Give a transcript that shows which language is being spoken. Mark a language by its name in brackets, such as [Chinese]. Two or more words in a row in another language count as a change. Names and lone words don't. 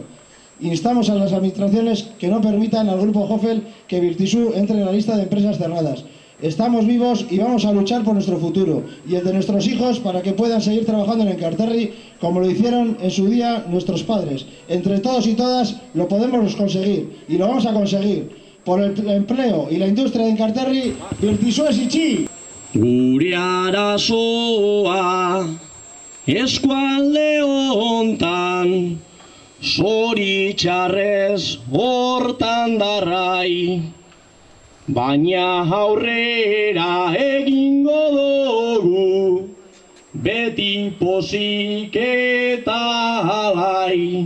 [Spanish] Instamos a las administraciones que no permitan al Grupo Hoffel que Virtisu entre en la lista de empresas cerradas. Estamos vivos y vamos a luchar por nuestro futuro y el de nuestros hijos para que puedan seguir trabajando en Enkarterri como lo hicieron en su día nuestros padres. Entre todos y todas lo podemos conseguir y lo vamos a conseguir. Por el empleo y la industria de Enkarterri, Virtisu [Basque] ez itxi! Gure arazoa eskualde hontan, zoritxarrez hortan darrai, baina aurrera egingo dugu, beti pozik eta alai.